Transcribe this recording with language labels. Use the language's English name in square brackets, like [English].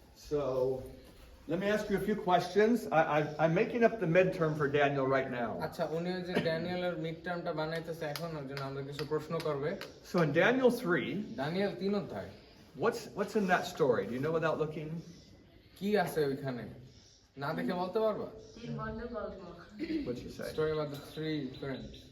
[English] So, let me ask you a few questions. I'm making up the midterm for Daniel right now. [Bangla] আচ্ছা, উনি যে ড্যানিয়েলের mid টার্মটা বানাইতেছে এখন, ওর জন্য আমাদের কিছু প্রশ্ন করবে। [English] So in Daniel 3, [Bangla] দানিয়েল 3 অধ্যায়, [English] what's in that story? Do you know without looking? [Bangla] কি আছে ওইখানে? না দেখে বলতে পারবা? তিন বন্ধু গল্প। [English] What'd you say? Story about the three friends.